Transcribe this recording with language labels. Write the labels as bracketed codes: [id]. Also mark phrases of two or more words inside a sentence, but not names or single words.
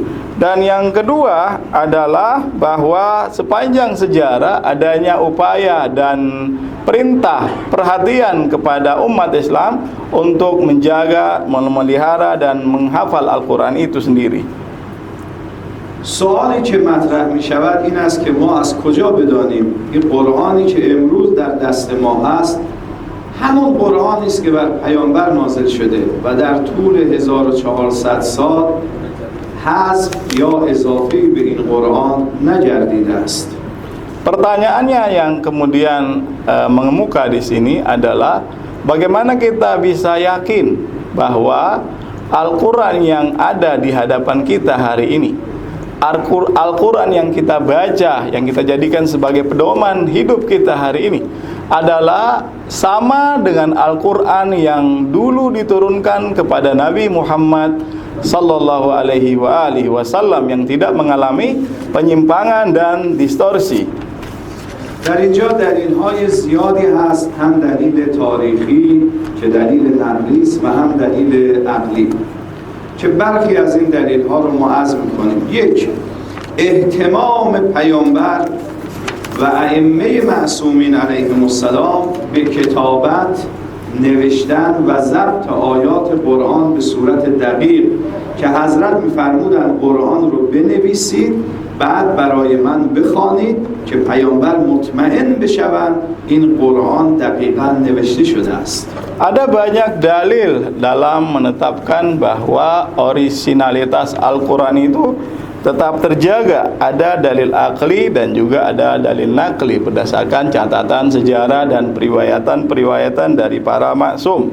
[id] Dan yang kedua adalah bahwa sepanjang sejarah adanya upaya dan perintah perhatian kepada umat Islam untuk menjaga, memelihara dan menghafal Al-Quran itu sendiri. [fa] سوالی که مطرح می شود این است که ما از کجا بدانیم این قرآنی که امروز در دست ما هست همون قرآنی است که بر پیامبر نازل شده و در طول 1400 سال حذف یا اضافی به این قرآن نگردیده است. [id] Pertanyaannya yang kemudian mengemuka di sini adalah bagaimana kita bisa yakin bahwa Al-Quran yang ada di hadapan kita hari ini, Al-Quran yang kita baca, yang kita jadikan sebagai pedoman hidup kita hari ini adalah sama dengan Al-Quran yang dulu diturunkan kepada Nabi Muhammad [ar] صلى الله عليه وسلم [id] yang tidak mengalami penyimpangan dan distorsi. [fa] در اینجا دلیل‌های زیادی هست، هم دلیل تاریخی که دلیل نقلی است و هم دلیل عقلی. که برخی از این دلیل ها رو ما عرض میکنیم. یک، اهتمام پیامبر و ائمه معصومین [ar] علیهم السلام [fa] به کتابت، نوشتن و ضبط آیات قرآن به صورت دقیق که حضرت می‌فرمودند قرآن رو بنویسید بعد برای من بخوانید که پیامبر مطمئن بشوند این قرآن دقیقاً نوشته شده است. [id] Ada banyak dalil dalam menetapkan bahwa orisinalitas Al-Quran itu tetap terjaga. Ada dalil akli dan juga ada dalil nakli berdasarkan catatan sejarah dan periwayatan dari para maksum.